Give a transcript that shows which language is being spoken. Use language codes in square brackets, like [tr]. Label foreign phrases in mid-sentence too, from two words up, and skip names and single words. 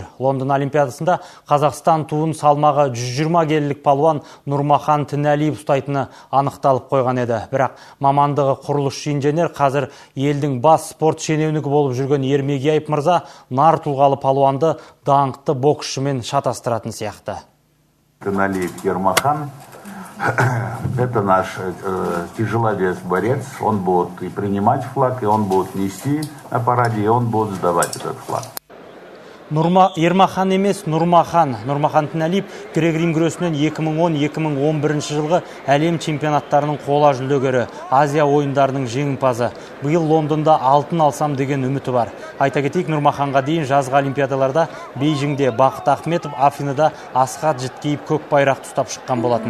[kk] Лондон Олимпиадасында Қазақстан туын салмағы 120 келілік палуан Нұрмахан Тінәлиев ұстайтыны анықталып қойған еді. Бірақ мамандығы құрылысшы инженер, қазір елдің бас спорт шенеунігі болып жүрген Ермегияев мырза нар тұлғалы палуанды даңқты боксшымен шатастыратын сияқты. Тінәлиев Ермахан. [ru] Это наш тяжеловес-борец. Он будет и принимать флаг, и он будет нести на параде, и он будет сдавать этот флаг. [kk] Ермахан емес, Нұрмахан. Нұрмахан Тінәлиев грек-рим күресінен 2010-2011 жылғы әлем чемпионаттарының қола жүлдегері, Азия ойындарының жеңімпазы. Биыл Лондонда алтын алсам деген үміті бар. Айта кетейік, Нұрмаханға дейін жазғы олимпиадаларда Бейжіңде Бақыт Ахметов, Афиныда Асхат Жіткеев көк байрақты ұстап шыққан болатын.